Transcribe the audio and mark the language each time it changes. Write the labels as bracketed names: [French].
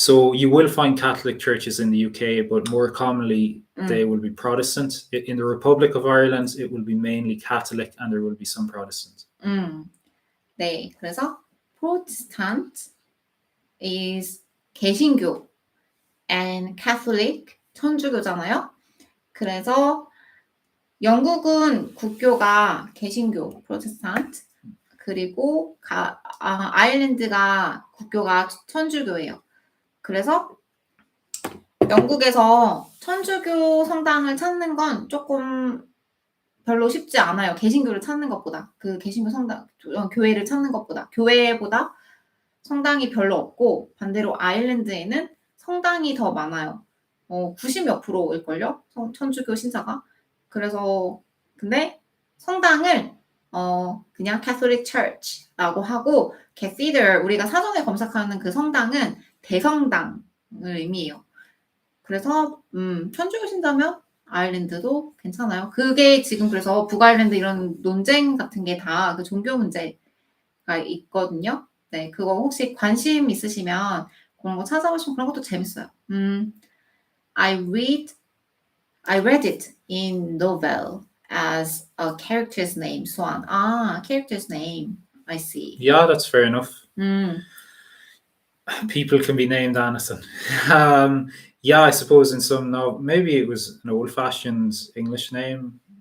[English] So you will find Catholic churches in the UK, but more commonly they will be Protestant. In the Republic of Ireland, it will be mainly Catholic and there will be some Protestant. [Korean] 네. 그래서 [English] Protestant is 개신교 and Catholic 천주교잖아요. [Korean] 그래서 영국은 국교가 개신교 프로테스탄트 그리고 아일랜드가 국교가 천주교예요. 그래서 영국에서 천주교 성당을 찾는 건 조금 별로 쉽지 않아요. 개신교를 찾는 것보다 그 개신교 성당 교회를 찾는 것보다 교회보다 성당이 별로 없고 반대로 아일랜드에는 성당이 더 많아요. 90몇 %일걸요? 천주교 신자가. 그래서 근데 성당을 그냥 Catholic Church라고 하고 Cathedral 우리가 사전에 검색하는 그 성당은 대성당을 의미해요. 그래서 천주교 신자면 아일랜드도 괜찮아요. 그게 지금 그래서 북아일랜드 이런 논쟁 같은 게 다 그 종교 문제 있거든요. 네, 그거 혹시 관심 있으시면 그런 거 찾아보시면 그런 것도 재밌어요. [English] I read it in novel as a character's name. Swan. Character's name. I see. Yeah, that's fair enough. 음, People can be named anything. Yeah, I suppose in some maybe it was an old-fashioned English name.